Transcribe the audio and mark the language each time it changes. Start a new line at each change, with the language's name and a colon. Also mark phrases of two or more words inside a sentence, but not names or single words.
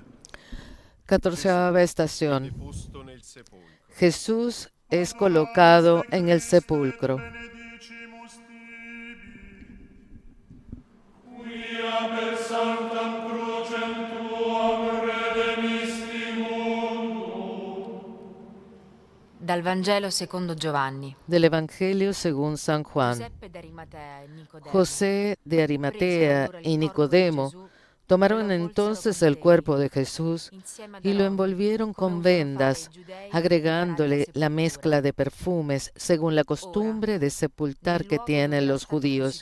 Spanish: 14ª estación.
Italian: Deposto nel sepolcro.
Spanish: Jesús es colocado en el sepulcro.
Latin: benedicimus tibi. Quia per sanctam crucem tuam redemisti mundo.
Italian: Dal Vangelo secondo Giovanni.
Spanish: Del Evangelio según San Juan.
Italian: Giuseppe d'Arimatea e Nicodemo
Spanish: José de Arimatea y Nicodemo tomaron entonces el cuerpo de Jesús y lo envolvieron con vendas, agregándole la mezcla de perfumes según la costumbre de sepultar que tienen los judíos.